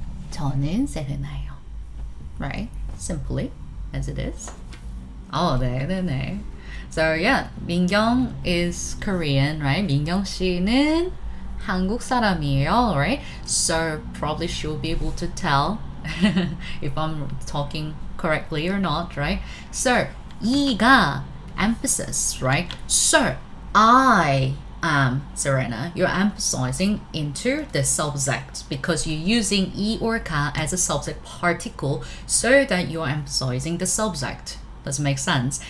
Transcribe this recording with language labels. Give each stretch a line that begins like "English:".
Korean: 저는 세레나예요,
English: right? Simply, as it is. Oh,
Korean: 네.
English: So yeah,
Korean: 민경
English: is Korean, right?
Korean: 민경 씨는 한국 사람이에요,
English: right? So probably she'll be able to tell if I'm talking correctly or not, right? So 이가 emphasis, right? So I am Serena. You're emphasizing into the subject because you're using 이 or 가 as a subject particle so that you're emphasizing the subject. Does it make sense?